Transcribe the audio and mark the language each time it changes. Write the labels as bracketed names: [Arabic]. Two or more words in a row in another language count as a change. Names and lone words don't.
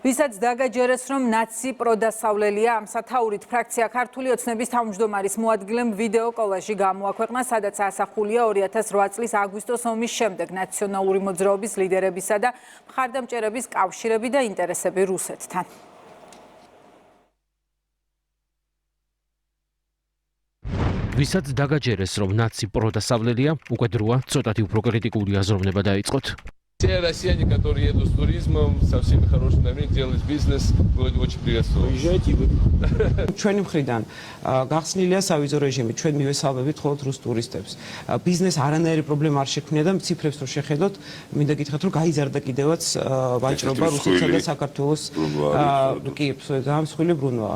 [Georgian] ვისაც დაგაჯერეს, რომ ნაცი პროდასავლელია, ამ სათაურით ფრაქცია ქართული ოცნების თავმჯდომარის მოადგილემ ვიდეო კოლაჟი გამოაქვეყნა, სადაც ასახულია 2008 წლის აგვისტოს ომის შემდეგ ნაციონალური მოძრაობის ლიდერებისა და მხარდამჭერების კავშირები და ინტერესები რუსეთთან. ვისაც დაგაჯერეს, რომ ნაცი პროდასავლელია, უკვე დროა ცოტათი უფრო კრიტიკული აზროვნება დაიწყოთ. [Russian] Все россияне, которые едут с туризмом, со всеми хорошими намерениями, делают бизнес, будет очень приветствовать. Уезжайте вы. [Georgian] ჩვენი მხრიდან გახსნილია სავიზო რეჟიმი, ჩვენ მივესალმებით მხოლოდ რუს ტურისტებს. ბიზნეს არანაირი პრობლემა არ შექმნია და ციფრებს რო შეხედოთ, მინდა გითხრათ, რომ გაიზარდა კიდევაც ვაჭრობა რუსეთსა და საქართველოს კი, გამსხვილი ბრუნვა.